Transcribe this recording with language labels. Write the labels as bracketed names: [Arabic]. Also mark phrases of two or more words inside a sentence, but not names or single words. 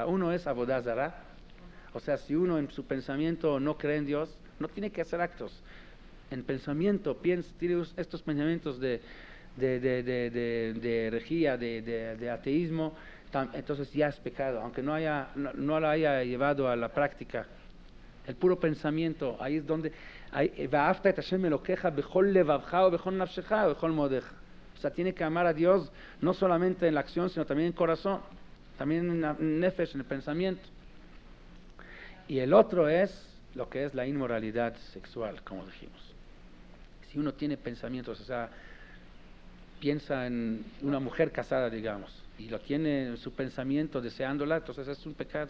[Spanish] Uno es Avodah Zará, o sea, si uno en su pensamiento no cree en Dios, no tiene que hacer actos. En pensamiento, tiene estos pensamientos de herejía, de ateísmo, entonces ya es pecado, aunque no lo haya llevado a la práctica. El puro pensamiento, ahí es donde [Hebrew] ואהבת את השם אלוקיך בכל לבבך ובכל נפשך ובכל מאדך. [Spanish] O sea, tiene que amar a Dios no solamente en la acción, sino también en corazón, también en nefesh, en el pensamiento. Y el otro es lo que es la inmoralidad sexual, como dijimos. Si uno tiene pensamientos, o sea, piensa en una mujer casada, digamos, y lo tiene en su pensamiento deseándola, entonces es un pecado.